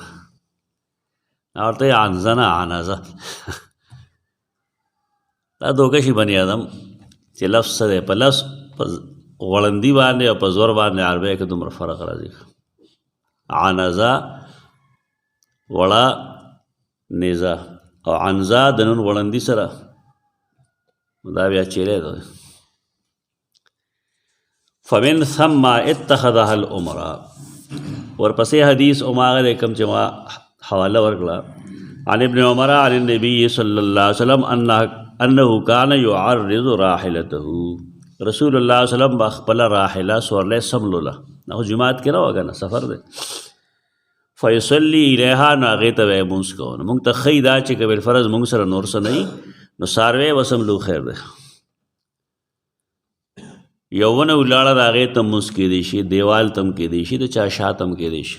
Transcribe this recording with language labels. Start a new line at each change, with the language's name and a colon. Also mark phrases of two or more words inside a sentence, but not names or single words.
Pashto: ورته یې عنزه نه عنزه دا دوکه شي
Arabic: بني آدم
Pashto: چې لفظ څه دی، په لفظ په غړندي باندې او په زور باندې عربی کې دومره فرق راځي. عنزه وړه نیزه او عنزه د نون غړندي سره دا بیا چیرې ده.
Arabic: فمن ثم اتخذها الامراء.
Pashto: ورپسې حدیث عمر کم چې ما حواله ورکړه
Arabic: عن ابن عمر عن النبي صلی الله علیه وسلم انه كان يعرض راحلته. رسول الله صلی الله علیه وسلم
Pashto: خپل راحله سورلې سملوله، نو جماعت کې نه وګنه سفر دی.
Arabic: فیصلی الیها
Pashto: نو هغې ته به یې مونځ کوو. نو مونږ ته ښایي دا چې که بالفرض مونږ سره نور څه نه وي نو څاروی وسملو خیر دی. یو ونه ولاړه د هغې ته مونځ کېدی شي، دیوال ته هم کېدی شي، د چا شاته هم کېدی شي.